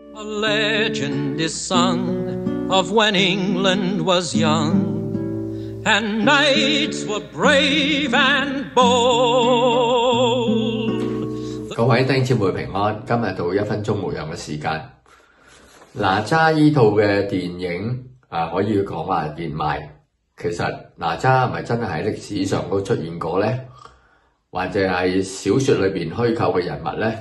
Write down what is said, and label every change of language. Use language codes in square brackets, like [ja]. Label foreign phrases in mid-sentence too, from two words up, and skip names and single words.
[en] A legend is sung of when England was young, and knights were brave and bold. [yue] 各位弟兄姊妹平安，今日到1分鐘牧養嘅時間。哪吒呢套嘅電影可以講話熱賣。其實哪吒係咪真係喺歷史上都出現過呢？或者係小説裏邊虛構嘅人物呢？